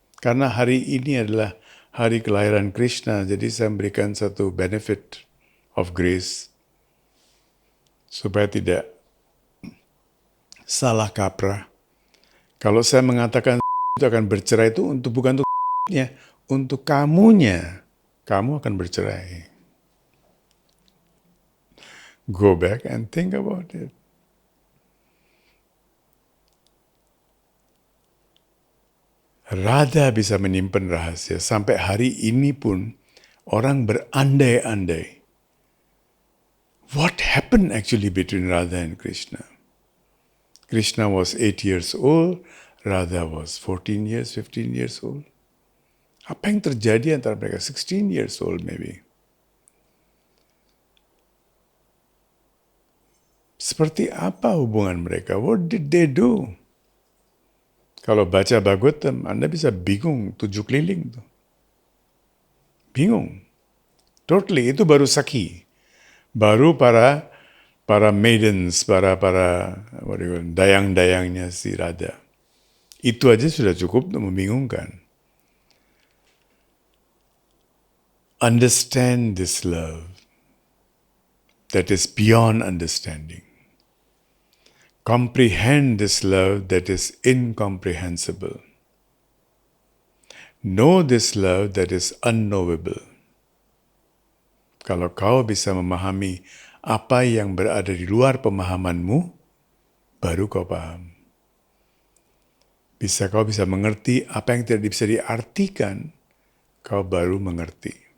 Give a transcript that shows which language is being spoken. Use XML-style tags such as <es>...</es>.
<id>Karena hari ini adalah hari kelahiran Krishna, jadi saya memberikan satu</id> <en>benefit of grace</en> <id>supaya tidak salah kaprah. Kalau saya mengatakan itu akan bercerai itu bukan untuk untuk kamunya. Kamu akan bercerai.</id> <en>Go back and think about it.</en> <id>Radha bisa menyimpan rahasia. Sampai hari ini pun orang berandai-andai.</id> <en>What happened actually between Radha and Krishna? Krishna was 8 years old. Radha was 14 years, 15 years old.</en> <id>Apa yang terjadi antara mereka?</id> <en>16 years old maybe.</en> <id>Seperti apa hubungan mereka?</id> <en>What did they do?</en> <id>Kalau baca Bhagavatam, Anda bisa bingung 7 keliling tuh. Bingung. Totally, itu baru Sakhi. Baru para maidens, para dayang-dayangnya si Radha. Itu aja sudah cukup untuk membingungkan.</id> <en>Understand this love that is beyond understanding. Comprehend this love that is incomprehensible. Know this love that is unknowable.</en> <id>Kalau kau bisa memahami apa yang berada di luar pemahamanmu, baru kau paham. Kau bisa mengerti apa yang tidak bisa diartikan, kau baru mengerti.</id>